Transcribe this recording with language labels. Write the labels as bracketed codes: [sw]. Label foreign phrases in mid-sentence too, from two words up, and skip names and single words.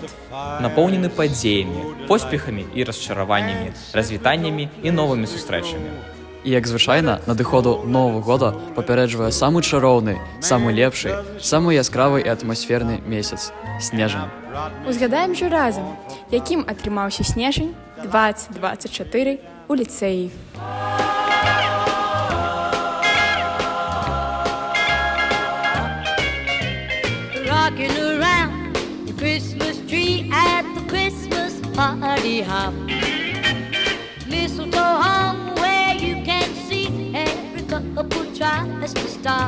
[be] Напоўнены падзеямі, поспехамі і расчараваннямі, развітаннямі і новымі сустрэчамі. І, як звычайна, надыходу Новага года папярэджвае самы чароўны, самы лепшы, самы яскравы і атмасферны месяц – снежань. Узгадаем жа разам, якім атрымаўся снежань 2024 у ліцэі. [en] Rocking around the Christmas tree at the Christmas party hop. Mistletoe hung where you can see every couple tries to stop.